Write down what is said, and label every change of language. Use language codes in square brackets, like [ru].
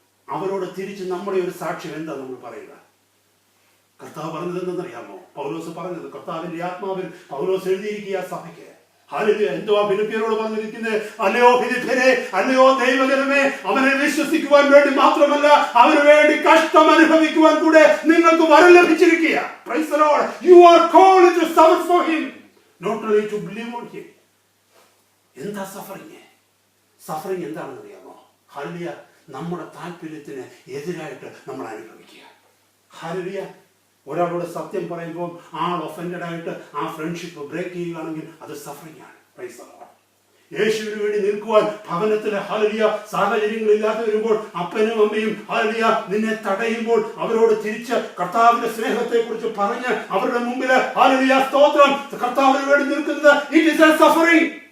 [ml] അവരോട് തിരിച്ച് നമ്മുടെ ഒരു സാക്ഷ്യം എന്താ നമ്മൾ പറയുക? കർത്താവ് പറഞ്ഞത് എന്തെന്നറിയാമോ? പൗലോസ് പറഞ്ഞത്, കർത്താവിന്റെ ആത്മാവിൽ പൗലോസ് എഴുതിയിരിക്കുക സഭയ്ക്ക്. എന്തുവാ ഫിലിപ്പിയരോട് പറഞ്ഞിരിക്കുന്നത്? അല്ലയോ ഫിലിപ്പിയരെ, അല്ലയോ ദൈവജനമേ, അവനെ വിശ്വസിക്കുവാൻ വേണ്ടി മാത്രമല്ല, അവന് വേണ്ടി കഷ്ടം അനുഭവിക്കുവാൻ കൂടെ നിങ്ങൾക്ക് വരം ലഭിച്ചിരിക്കുക. [en] Praise the Lord. You are called to suffer for him, not only to believe on him. [ml] എന്താ സഫറിങ്? സഫറിങ് എന്താണെന്ന് അറിയാമോ? ഹല്ലേലൂയ, നമ്മുടെ താല്പര്യത്തിന് എതിരായിട്ട് നമ്മൾ അനുഭവിക്കുക. ഹല്ലേലൂയ. ഒരാളോട് സത്യം പറയുമ്പോൾ ആൾ ഒഫൻഡഡ് ആയിട്ട് ആ ഫ്രണ്ട്ഷിപ്പ് ബ്രേക്ക് ചെയ്യുകയാണെങ്കിൽ അത് സഫറിംഗ് ആണ്. [en] Praise the Lord. [ml] യേശുവിന് വേണ്ടി നിൽക്കുവാൻ ഭവനത്തിലെ ഹല്ലേലൂയ സാഹചര്യങ്ങളില്ലാതെ വരുമ്പോൾ അപ്പനും അമ്മയും ഹല്ലേലൂയ നിന്നെ തടയുമ്പോൾ അവരോട് തിരിച്ച് കർത്താവിന്റെ സ്നേഹത്തെ കുറിച്ച് പറഞ്ഞ് അവരുടെ മുമ്പിൽ ഹല്ലേലൂയ സ്തോത്രം കർത്താവിന് വേണ്ടി നിൽക്കുന്നത് [en] It is a suffering.